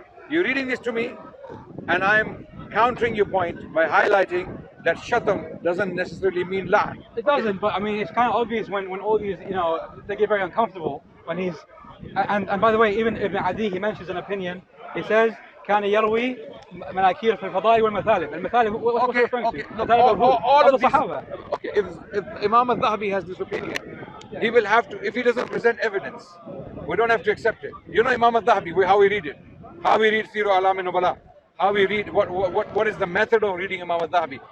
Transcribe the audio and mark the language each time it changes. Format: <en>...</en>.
<en>You're reading this to me, and I'm countering your point by highlighting that shatam doesn't necessarily mean la'an. It doesn't, but I mean, it's kind of obvious when all these, they get very uncomfortable when he's, and by the way, even Ibn Adi, he mentions an opinion. He says,</en> <ar>كان يروي مناكير في الفضائل والمثالب. المثالب,</ar> <en>what's referring to? All of the Sahaba. Okay, if Imam al-Dhahabi has this opinion, he will have to, if he doesn't present evidence, we don't have to accept it. You know Imam al-Dhahabi, how we read it, how we read Sirah Alam al-Nubala, how we read, what is the method of reading Imam al-Dhahabi.</en>